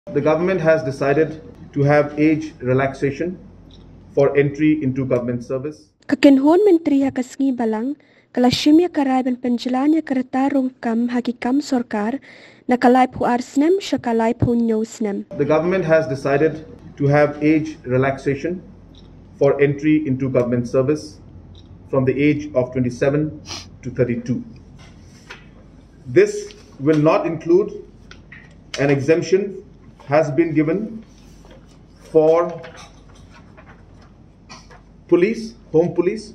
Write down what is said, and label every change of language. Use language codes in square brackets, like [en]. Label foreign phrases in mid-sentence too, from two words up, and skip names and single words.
[en] The government has decided to have age relaxation for entry into government service. [kha] Kynhun Myntri Haki balang kala Shim ya karai ban Pynjlan ya kereta Rung kam Haki kam Sorkar na kalai pu arsnem shakalai pu nyosnem. [en] The government has decided to have age relaxation for entry into government service from the age of 27 to 32. This will not include an exemption has been given for police, home police.